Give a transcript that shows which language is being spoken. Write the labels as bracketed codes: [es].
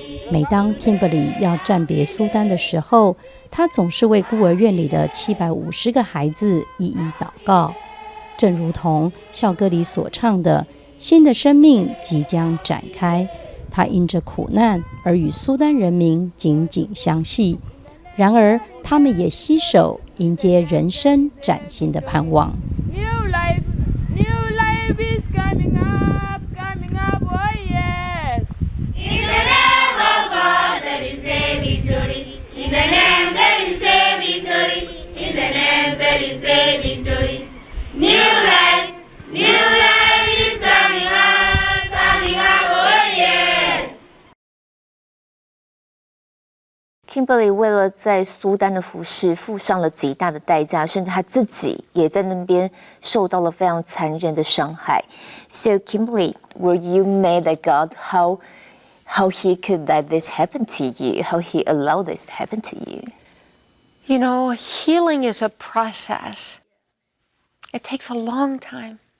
[zh] 每当 Kimberly 要暂别苏丹的时候，他总是为孤儿院里的750个孩子一一祷告，正如同校歌里所唱的，新的生命即将展开，他因着苦难而与苏丹人民紧紧相系，然而他们也携手迎接人生崭新的盼望。 [en] New life is coming up, oh yes. In the name of God there is a victory, in the name there is a victory, in the name there is a victory. New life is coming up, oh yes. [zh] Kimberly 为了在苏丹的服事付上了极大的代价，甚至他自己也在那边受到了非常残忍的伤害。 [en] So Kimberly, were you mad at God how he could let this happen to you? How he allowed this to happen to you? You know, healing is a process. It takes a long time.